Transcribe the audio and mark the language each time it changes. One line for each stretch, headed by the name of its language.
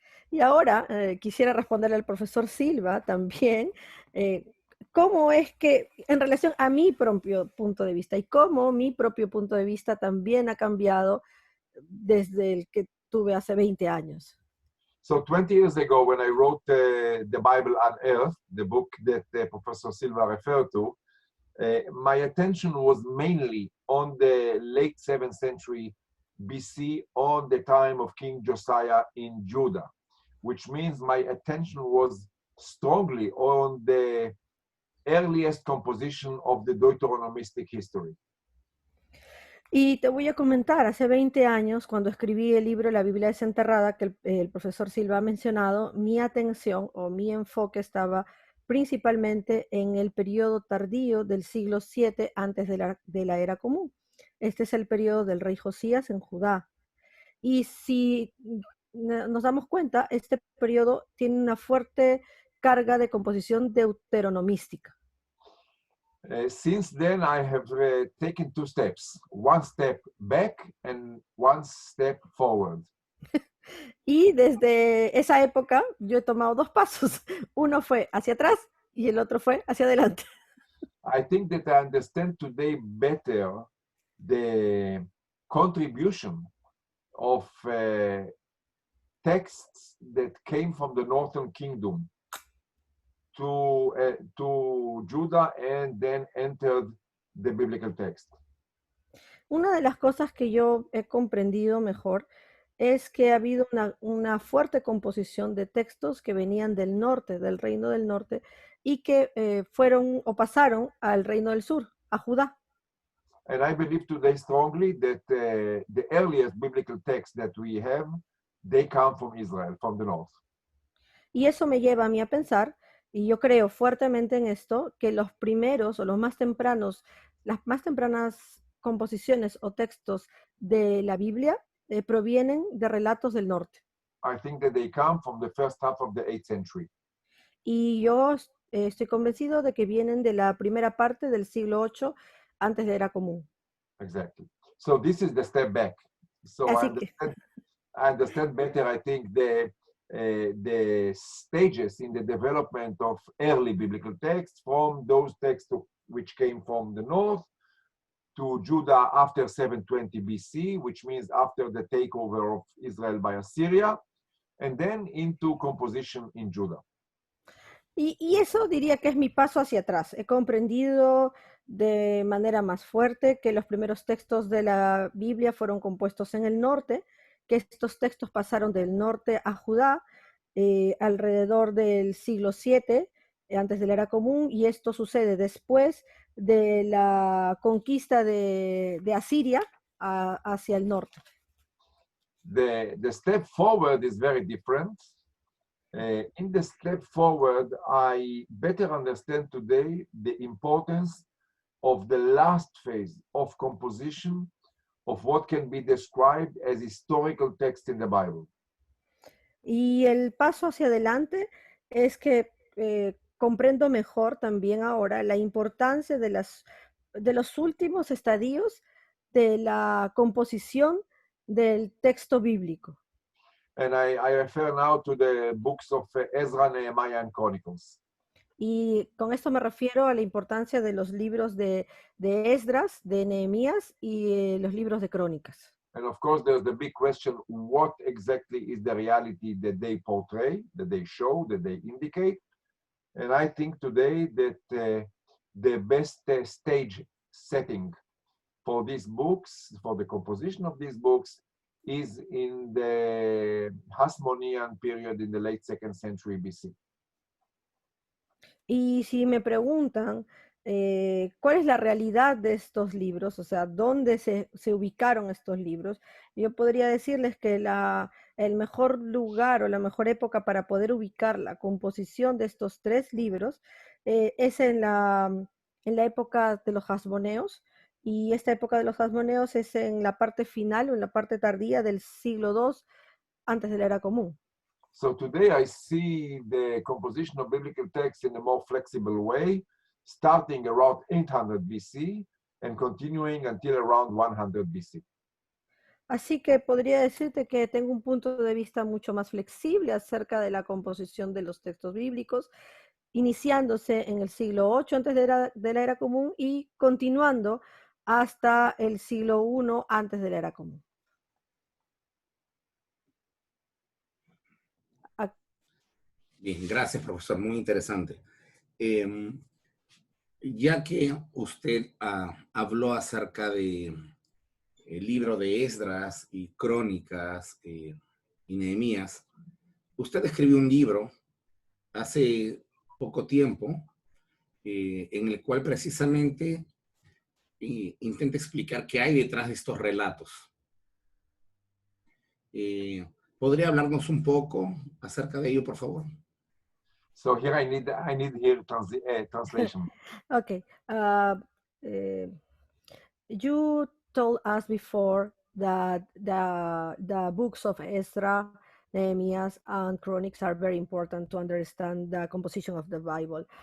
Spanish: Y ahora quisiera responderle al profesor Silva también, cómo es que, en relación a mi propio punto de vista, y cómo mi propio punto de vista también ha cambiado desde el que tuve hace 20 años.
English: So 20 years ago, when I wrote the Bible on Earth, the book that Professor Silva referred to, my attention was mainly on the late 7th century BC, on the time of King Josiah in Judah, which means my attention was strongly on the earliest composition of the Deuteronomistic history.
Spanish: Y te voy a comentar, hace 20 años, cuando escribí el libro La Biblia desenterrada, que el profesor Silva ha mencionado, mi atención o mi enfoque estaba principalmente en el periodo tardío del siglo VII antes de la era común. Este es el periodo del rey Josías en Judá. Y si nos damos cuenta, este periodo tiene una fuerte carga de composición deuteronomística.
English: Since then, I have taken two steps, one step back and one step forward.
Spanish: Y desde esa época yo he tomado dos pasos. Uno fue hacia atrás y el otro fue hacia adelante.
English: I think that I understand today better the contribution of texts that came from the Northern Kingdom to Judah and then entered the biblical text.
Spanish: Una de las cosas que yo he comprendido mejor es que ha habido una fuerte composición de textos que venían del norte, del reino del norte, y que fueron o pasaron al reino del sur, a Judá.
English: And I believe today strongly that the earliest biblical texts that we have, they come from Israel, from the north.
Spanish: Y eso me lleva a mí a pensar, y yo creo fuertemente en esto, que los primeros o los más tempranos, las más tempranas composiciones o textos de la Biblia provienen de relatos del norte.
English: I think that they come from the first half of the 8th century.
Spanish: Y yo estoy convencido de que vienen de la primera parte del siglo VIII antes de era común.
English: Exactly. So this is the step back. So I understand better, I think, the stages in the development of early biblical texts, from those texts which came from the north to Judah after 720 BC, which means after the takeover of Israel by Assyria, and then into composition in Judah.
Spanish: Y eso diría que es mi paso hacia atrás. He comprendido de manera más fuerte que los primeros textos de la Biblia fueron compuestos en el norte, que estos textos pasaron del norte a Judá alrededor del siglo VII, antes de la era común, y esto sucede después de la conquista de Asiria hacia el norte.
English: The step forward is very different. In the step forward, I better understand today the importance of the last phase of composition of what can be described as historical text in the Bible.
Spanish: Y el paso hacia adelante es que comprendo mejor también ahora la importancia de los últimos estadios de la composición del texto bíblico.
English: And I refer now to the books of Ezra, Nehemiah, and Chronicles.
Spanish: Y con esto me refiero a la importancia de los libros de Esdras, de Nehemías y los libros de Crónicas.
English: And of course, there's the big question, what exactly is the reality that they portray, that they show, that they indicate? And I think today that the best stage setting for these books, for the composition of these books, is in the Hasmonean period in the late 2nd century BC.
Spanish: Y si me preguntan cuál es la realidad de estos libros, o sea, dónde se ubicaron estos libros, yo podría decirles que el mejor lugar o la mejor época para poder ubicar la composición de estos 3 libros es en la época de los Hasmoneos, y esta época de los Hasmoneos es en la parte final o en la parte tardía del siglo II antes de la era común.
English: So today I see the composition of biblical texts in a more flexible way, starting around 800 BC and continuing until around 100 BC.
Spanish: Así que podría decirte que tengo un punto de vista mucho más flexible acerca de la composición de los textos bíblicos, iniciándose en el siglo VIII antes de la era común y continuando hasta el siglo I antes de la era común. Bien, gracias, profesor. Muy interesante. Ya que usted habló acerca de el libro de Esdras y Crónicas y Nehemías, usted escribió un libro hace poco tiempo en el cual precisamente intenta explicar qué hay detrás de estos relatos. ¿Podría hablarnos un poco acerca de ello, por favor?
English: So here I need here translation. Okay. You told us before that the books of Ezra, Nehemiah, and Chronicles are very important to understand the composition of the Bible.